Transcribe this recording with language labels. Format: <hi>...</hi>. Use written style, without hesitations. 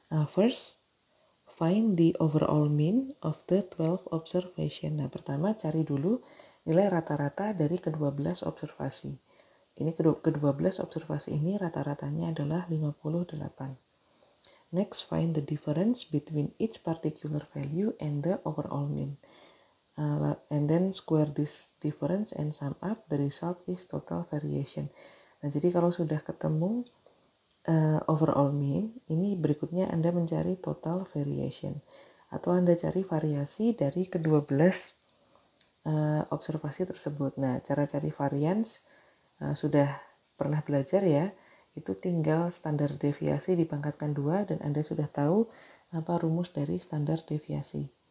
<en>First, find the overall mean of the 12 observation.</en> <id>Nah, pertama cari dulu nilai rata-rata dari ke-12 observasi. Ini ke-12 observasi ini rata-ratanya adalah 58.</id> <en>Next, find the difference between each particular value and the overall mean. And then square this difference and sum up, the result is total variation.</en> <id>Nah, jadi kalau sudah ketemu overall mean, ini berikutnya Anda mencari total variation atau Anda cari variasi dari ke-12 observasi tersebut. Nah, cara cari variance sudah pernah belajar ya, itu tinggal standar deviasi dipangkatkan 2 dan Anda sudah tahu apa rumus dari standar deviasi.</id>